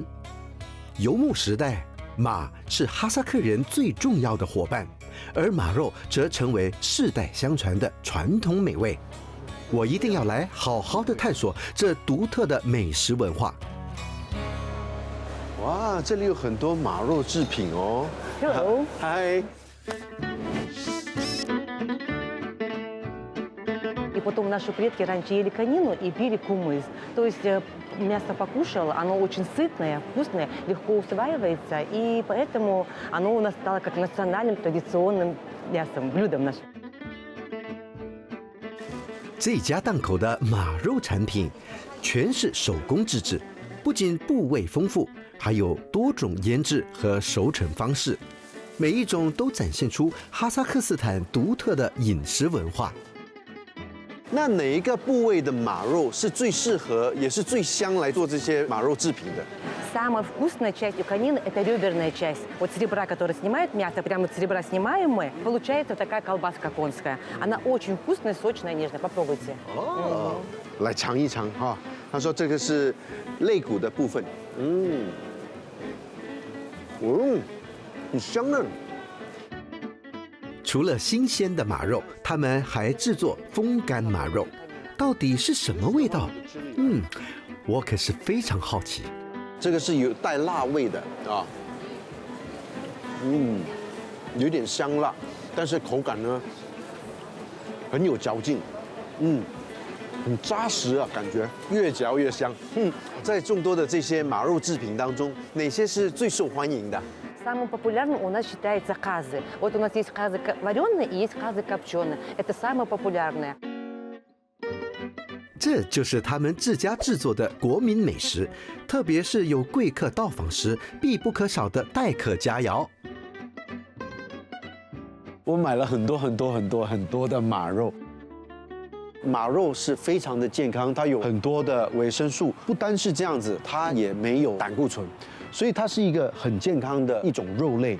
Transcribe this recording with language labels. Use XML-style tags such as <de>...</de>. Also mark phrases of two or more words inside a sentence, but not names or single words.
<zh>游牧时代，马是哈萨克人最重要的伙伴，而马肉则成为世代相传的传统美味。我一定要来好好的探索这独特的美食文化。哇，这里有很多马肉制品哦。 Hello，嗨。</zh> <ru>И потом наши предки раньше ели конину и пили кумыс. То есть мясо покушал, оно очень сытное, вкусное, легко усваивается, и поэтому оно у нас стало как национальным традиционным мясом, блюдом нашим.</ru> <zh>这家档口的马肉产品全是手工制制，不仅部位丰富，还有多种腌制和熟成方式，每一种都展现出哈萨克斯坦独特的饮食文化。那哪一个部位的马肉是最适合，也是最香来做这些马肉制品的？</zh> <ru>Самая вкусная часть у конины – это реберная часть. Вот с ребра, который снимают мясо, прямо с ребра снимаем мы, получается такая колбаска конская. Она очень вкусная, сочная, нежная. Попробуйте.</ru> <zh>哦，来尝一尝哈。他说这个是肋骨的部分，很香啊。除了新鲜的马肉，他们还制作风干马肉，到底是什么味道？我可是非常好奇。这个是有带辣味的啊，有点香辣，但是口感呢很有嚼劲，很扎实啊，感觉越嚼越香。在众多的这些马肉制品当中，哪些是最受欢迎的？</zh> <ru>Самым популярным у нас считается казы. Вот у нас есть казы вареные и есть казы копченые. Это самое популярное.</ru> <zh>这就是他们自家制作的国民美食，特别是有贵客到访时必不可少的待客佳肴。我买了很多的马肉。马肉是非常的健康，它有很多的维生素，不单是这样子，它也没有胆固醇，所以它是一个很健康的一种肉类。</zh>